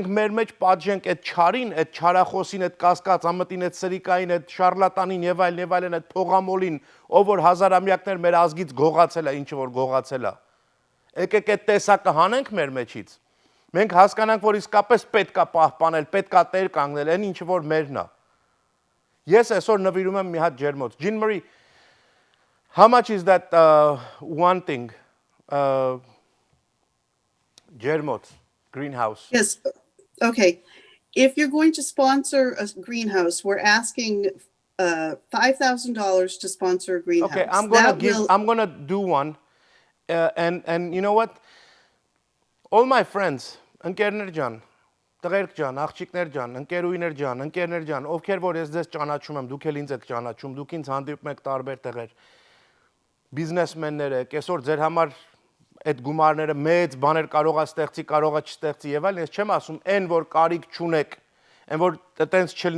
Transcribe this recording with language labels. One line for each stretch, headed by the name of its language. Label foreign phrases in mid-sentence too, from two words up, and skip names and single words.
Armenian: մեր մեջ պատժենք այդ չարին, այդ չարախոսին, այդ կասկած ամտին, այդ սրիկային, այդ շարլատանին եւ այլն, այդ փողամոլին, ով որ հազարամյակներ մեր ազգից գողացել է, ինչը որ գողացել է։ Եկեք այդ տեսակը հանենք մեր մեջից։ Մենք հասկանանք, որ իսկապես պետք է պահպանել, պետք է տեր կանգնել, այն ինչը որ մերն է։ Ես այսօր նվիրում եմ մի հատ ջերմոց։ Jean Marie,
English: how much is that one thing?
Armenian: Ջերմոց. Greenhouse.
English: Yes. Okay. If you're going to sponsor a greenhouse, we're asking $5,000 to sponsor a greenhouse. Okay, I'm gonna do one, and you know what? All my friends,
Armenian: ընկերներ ջան, տղերք ջան, աղջիկներ ջան, ընկերուհիներ ջան, ընկերներ ջան, ովքեր որ ես ձեզ ճանաչում եմ, դուք էլ ինձ եք ճանաչում, դուք ինձ հանդիպում եք տարբեր տեղեր, բիզնեսմեններ եք, այսօր ձեր համար այդ գումարները մեծ բաներ կարող է ստեղծի, կարող է չստեղծի եւ այլն, ես չեմ ասում այն որ կարիք չունեք, այն որ տենց չլինի